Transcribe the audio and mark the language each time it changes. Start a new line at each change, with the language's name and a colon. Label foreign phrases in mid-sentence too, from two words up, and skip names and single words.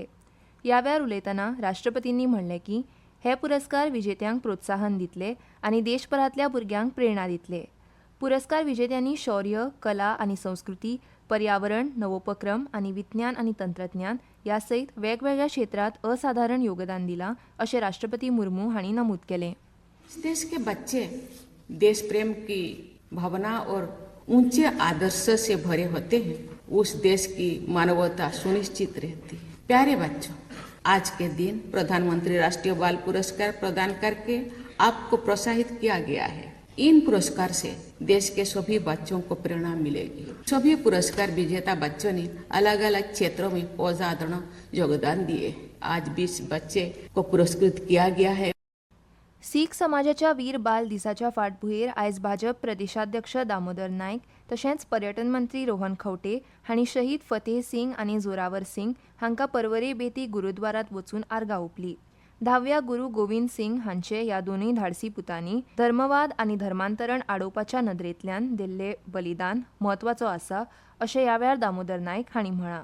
Konkani: ह्या वेळार उलयतना राष्ट्रपतींनी म्हणलें की हे पुरस्कार विजेत्यांक प्रोत्साहन दितले आनी देशभरांतल्या भुरग्यांक प्रेरणा दितले. पुरस्कार विजेत्यांनी शौर्य, कला आनी संस्कृती, पर्यावरण, नवोपक्रम आनी विज्ञान आनी तंत्रज्ञान ह्या सयत वेगवेगळ्या क्षेत्रांत असाधारण योगदान दिलां अशें राष्ट्रपती मुर्मू हांणी नमूद केलें.
Hindi: देश के बच्चे देश प्रेम की भावना और ऊंचे आदर्श से भरे होते हैं. उस देश की मानवता सुनिश्चित रहती है. प्यारे बच्चों, आज के दिन प्रधानमंत्री राष्ट्रीय बाल पुरस्कार प्रदान करके आपको प्रोत्साहित किया गया है. इन पुरस्कार से देश के सभी बच्चों को प्रेरणा मिलेगी. सभी पुरस्कार विजेता बच्चों ने अलग अलग क्षेत्रों में असाधारण योगदान दिए. आज 20 बच्चे को पुरस्कृत किया गया है.
Konkani: सीख समाजाच्या वीर बाल दिसाच्या फाटभुंयेर आयज भाजप प्रदेशाध्यक्ष दामोदर नायक तशेंच पर्यटन मंत्री रोहन खंवटे हांणी शहीद फतेह सिंग आनी जोरावर सिंग हांकां परवरे बेती गुरुद्वारांत वचून आर्गां ओंपलीं. 10व्या गुरू गोविंद सिंग हांचे ह्या दोनूय धाडसी पुतांनी धर्मवाद आनी धर्मांतरण आडोवपाच्या नदरेंतल्यान दिल्लें बलिदान म्हत्वाचो आसा अशें ह्या वेळार दामोदर नायक हांणी म्हळां.